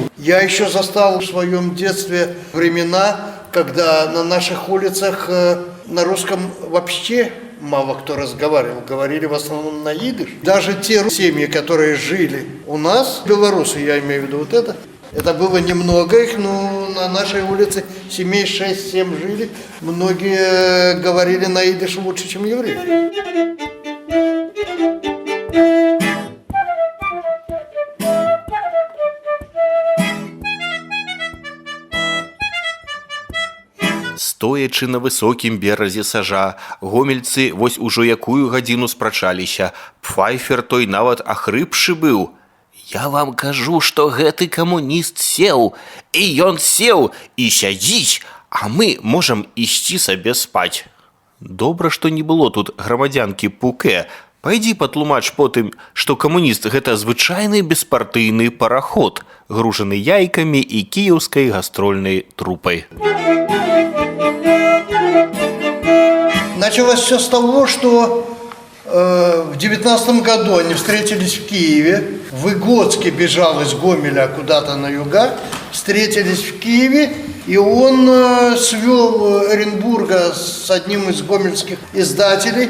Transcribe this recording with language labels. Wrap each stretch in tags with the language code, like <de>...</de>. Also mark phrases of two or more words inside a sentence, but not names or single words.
<ru>Я еще застал в своем детстве времена, когда на наших улицах на русском вообще мало кто разговаривал, говорили в основном на идыш. Даже те семьи, которые жили у нас, белорусы, я имею в виду вот это было немного их, но на нашей улице семей 6-7 жили. Многие говорили на идыш лучше, чем евреи.</ru> <be>Стоячы на высокім беразе сажа, гомельцы вось ужо якую гадзіну спрачаліся. Пфайфер той нават ахрыпшы быў. «Я вам кажу, што гэты камуніст сеў, і ён сеў, і сядзіць, а мы можам ісці сабе спаць». Добра, што не было тут грамадзянкі Пуке. Пайдзі патлумач потым, што камуніст – гэта звычайны беспартыйны параход, гружаны яйкамі і кіеўскай гастрольнай трупай.</be> <ru>Началось все с того, что в 19 году они встретились в Киеве. Выгодский бежал из Гомеля куда-то на юга. Встретились в Киеве, и он свел Эренбурга с одним из гомельских издателей.</ru>